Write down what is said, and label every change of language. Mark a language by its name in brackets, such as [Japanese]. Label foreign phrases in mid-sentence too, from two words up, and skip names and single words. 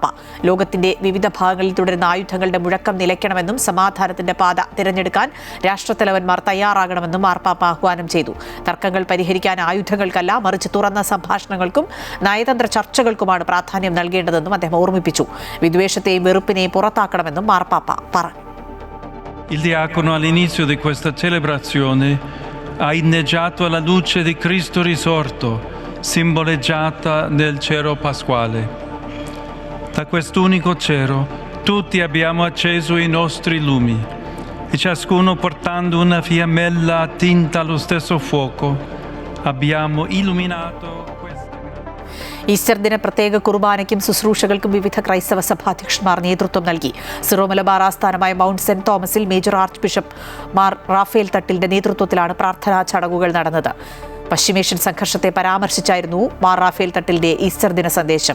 [Malayalam] ലോകത്തിന്റെ വിവിധ ഭാഗങ്ങളിൽ തുടരുന്ന ആയുധങ്ങളുടെ മുഴക്കം നിലയ്ക്കണമെന്നും സമാധാനത്തിന്റെ പാത തിരഞ്ഞെടുക്കാൻ രാഷ്ട്രത്തലവന്മാർ തയ്യാറാകണമെന്നും മാർപ്പാപ്പ ആഹ്വാനം ചെയ്തു. തർക്കങ്ങൾ പരിഹരിക്കാൻ ആയുധങ്ങൾക്കല്ല, മറിച്ച് തുറന്ന സംഭാഷണങ്ങൾക്കും നയതന്ത്ര ചർച്ചകൾക്കുമാണ് പ്രാധാന്യം നൽകേണ്ടതെന്നും അദ്ദേഹം ഓർമ്മിപ്പിച്ചു. വിദ്വേഷത്തെയും വെറുപ്പിനെയും പുറത്താക്കണമെന്നും മാർപ്പാപ്പ പറഞ്ഞു. [Italian] Il diacono all'inizio di questa celebrazione ha inneggiato alla luce di Cristo risorto, simboleggiata nel cero pasquale. Da quest'unico cero tutti abbiamo acceso i nostri lumi e ciascuno portando una fiammella attinta allo stesso fuoco abbiamo illuminato. [Malayalam] ഈസ്റ്റർ ദിന പ്രത്യേക കുർബാനയ്ക്കും ശുശ്രൂഷകൾക്കും വിവിധ ക്രൈസ്തവ സഭാധ്യക്ഷന്മാർ നേതൃത്വം നൽകി. സിറോ മലബാർ ആസ്ഥാനമായ മൗണ്ട് സെന്റ് തോമസിൽ മേജർ ആർച്ച് ബിഷപ്പ് മാർ റാഫേൽ തട്ടിലിന്റെ നേതൃത്വത്തിലാണ് പ്രാർത്ഥനാ ചടങ്ങുകൾ നടന്നത്. പശ്ചിമേഷ്യൻ സംഘർഷത്തെ പരാമർശിച്ചായിരുന്നു മാർ റാഫേൽ തട്ടിലിന്റെ ഈസ്റ്റർ ദിന സന്ദേശം.